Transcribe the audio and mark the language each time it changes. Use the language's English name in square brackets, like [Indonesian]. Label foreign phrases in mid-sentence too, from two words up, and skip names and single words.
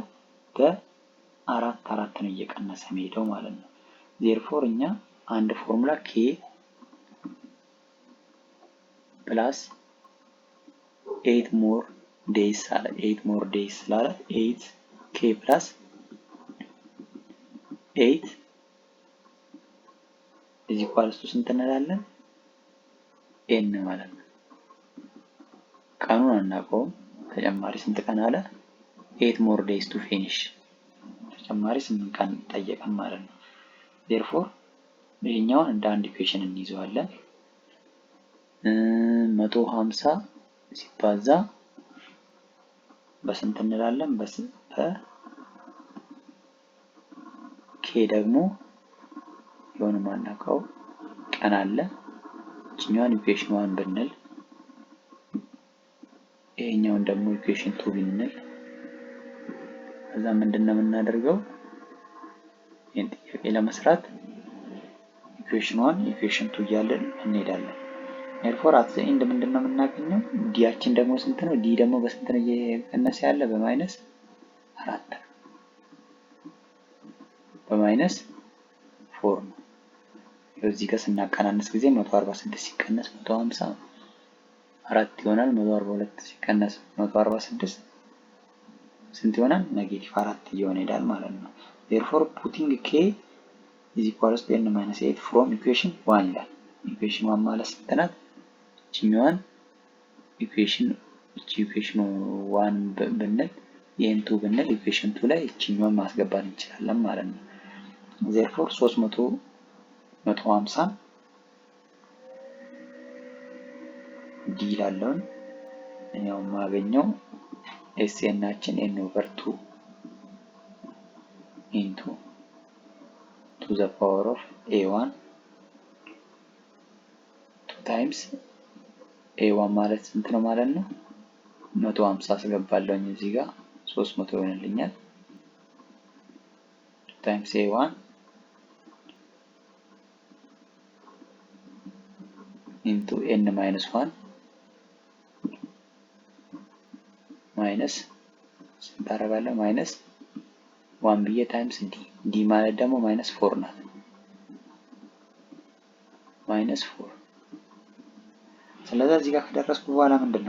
[Amharic] በ4 4 ነው እየቀነሰ የሚሄደው ማለት ነው። ዜርፎር እኛ አንድ ፎርሙላ [English] k plus 8 more days [Amharic] አለ [English] 8 more days [Amharic] ስላለ [English] 8 k plus 8 is equals to [Amharic] ስንት እንላለን? ኤን ማለት ነው። ቀኑን አናውቀውም። ተጨማሪ ስንት ቀን አለ? [English] 8 more days to finish [Amharic] ተጨማሪ 8 ቀን ጠየቀን ማለት ነው። therefore ይሄኛውን እንደ አንድ ኢኩዌሽን እንይዘዋለን። 150 ሲባዛ በስንት እንላለን? ኬ ደግሞ የሆነ ማናውቀው ቀን አለ። እኛን ኢኩዌሽን 1 ብንል ይሄኛውን ደግሞ ኢኩዌሽን 2 ብንል ከዛ ምንድነው የምናደርገው? ይሄን ጥያቄ ለመስራት ኢኩዌሽን 1 ኢኩዌሽን 2 እያለን እንሄዳለን። [English] therefore at the end [Amharic] ምንድነው የምናገኘው? ዲያችን ደግሞ ስንት ነው? ዲ ደግሞ በስንት ነው እየቀነሰ ያለ? በማይነስ 4 በማይነስ 4 ነው። በዚህ ጋር ስናቀናንስ ጊዜ 146 ሲቀነስ 150 4 ይሆናል። 142 ሲቀነስ 146 ስንት ይሆናል? ኔጌቲቭ 4 እየሆነ ይሄዳል ማለት ነው። [English] therefore putting k is equals to n minus 8 from equation 1 [Amharic] ይላል። ኢኩዌሽን 1 ማለት ስንት ናት? እቺኛዋን ኢኩዌሽን 1 ብንል ይሄን 2 ብንል ኢኩዌሽን 2 ላይ እቺኛዋን ማስገባት እንችላለን ማለት ነው። therefore 150 ዲ ላለውን እኛው ማገኘው ኤስኤናችን [English] n over 2 into to the power of a1 2 times a1 [Amharic] ማለት ስንት ነው ማለት ነው? 150 አስገባለሁኝ እዚህ ጋር 300 ይሆንልኛል። [English] 2 times a1 into n minus 1 [Amharic] ማይነስ ስንት አደርጋለሁ? ማይነስ 1 ብዬ ታይምስ ዲ ማለት ደግሞ ማይነስ 4 ናት። ማይነስ 4 ስለዚህ እዚህ ጋር ከደረስኩ በኋላ ምንድነው?